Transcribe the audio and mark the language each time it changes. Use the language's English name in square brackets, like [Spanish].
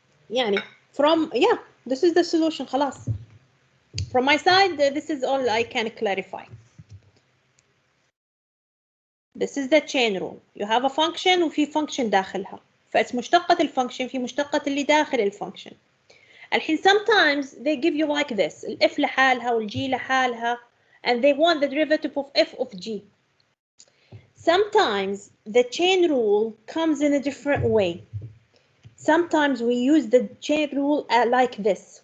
[Arabic] يعني [English] from this is the solution [Arabic] خلاص. [English] From my side, this is all I can clarify. This is the chain rule. You have a function [Arabic] وفي [English] function [Arabic] داخلها. فإس مشتقة الفانكشن في مشتقة اللي داخل الفانكشن. الحين [English] sometimes they give you like this. [Arabic] الf لحالها والg لحالها [English] and they want the derivative of f of g. Sometimes the chain rule comes in a different way. Sometimes we use the chain rule like this.